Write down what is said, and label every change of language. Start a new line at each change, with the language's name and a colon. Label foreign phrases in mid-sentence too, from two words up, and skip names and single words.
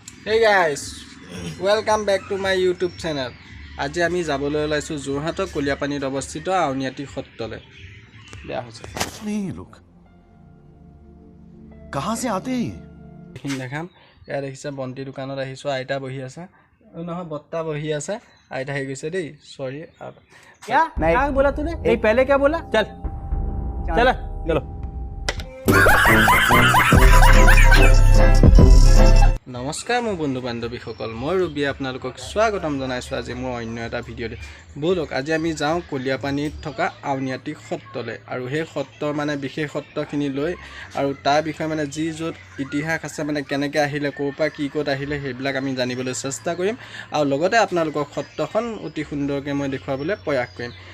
English: Hey guys, welcome back to my YouTube channel.
Assamese: আজি আমি যাবলৈ ওলাইছো যোৰহাটৰ কলিয়াপানীত অৱস্থিত আউনিআটি সত্ৰলৈ। বেয়া হৈছে।
Hindi: नहीं ये लोग कहाँ से आते हैं?
Assamese: এইখিনি দেখাম। ইয়াত দেখিছে বন্তি দোকানত আহিছো আইতা বহি আছে। নহয় বত্তা বহি আছে। আইতা আহি গৈছে দেই। সরি।
Hindi: क्या क्या बोला तूने यही पहले क्या बोला चल चल चलो
Assamese: নমস্কাৰ মোৰ বন্ধু বান্ধৱীসকল মই ৰবি আপোনালোকক স্বাগতম জনাইছো আজি মোৰ অন্য এটা ভিডিঅ'লৈ বলক আজি আমি যাওঁ কলিয়াপানীত থকা আউনিআটি সত্ৰলৈ আৰু সেই সত্ৰৰ মানে বিশেষ সত্ৰখিনি লৈ আৰু তাৰ বিষয়ে মানে যি য'ত ইতিহাস আছে মানে কেনেকৈ আহিলে ক'ৰ পৰা কি ক'ত আহিলে সেইবিলাক আমি জানিবলৈ চেষ্টা কৰিম আৰু লগতে আপোনালোকক সত্ৰখন অতি সুন্দৰকৈ মই দেখুৱাবলৈ প্ৰয়াস কৰিম